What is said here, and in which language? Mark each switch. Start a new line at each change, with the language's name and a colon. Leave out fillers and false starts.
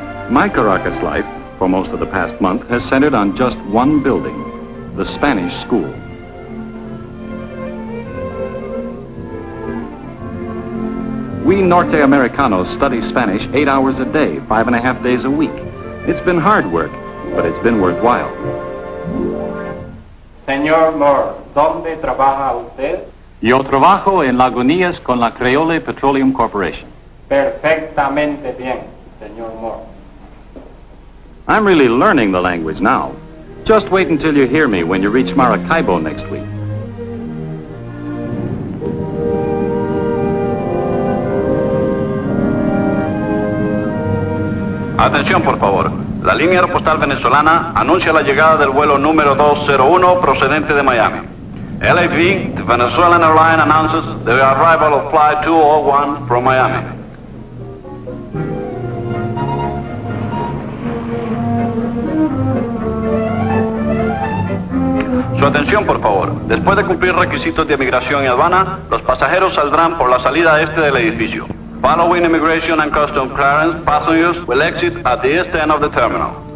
English: My Caracas life, for most of the past month, has centered on just one building, the Spanish School. We Norte Americanos study Spanish 8 hours a day, 5.5 days a week. It's been hard work, but it's been worthwhile.
Spanish: Señor Moore, ¿dónde trabaja usted? Yo trabajo en Lagunas con la Creole Petrolium Corporation. Perfectamente bien, señor Moore.
English: I'm really learning the language now. Just wait until you hear me when you reach Maracaibo next week.
Spanish: Atención, por favor. La línea aeropostal venezolana anuncia la llegada del vuelo número 201 procedente de Miami.
English: LAV, the Venezuelan airline, announces the arrival of flight 201 from Miami.
Spanish: Su atención, por favor. Después de cumplir requisitos de migración y aduana, los pasajeros saldrán por la salida este del edificio.
English: Following immigration and customs clearance, passengers will exit at the east end of the terminal.